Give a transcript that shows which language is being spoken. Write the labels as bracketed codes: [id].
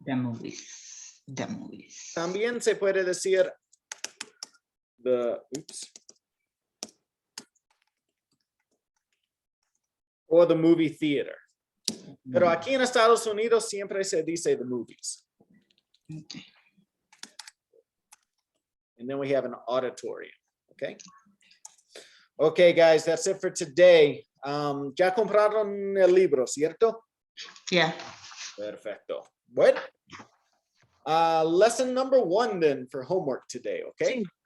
[en] The movies. The movies. [es] También se puede decir [en] or the movie theater. [es] Pero aquí en Estados Unidos siempre se dice [en] the movies. Okay. And then we have an auditorium, okay? Okay, guys, that's it for today. [es] Ya compraron el libro, ¿cierto? [en] Yeah. [es] Perfecto. Bueno. [en] Lesson number 1 then for homework today, okay?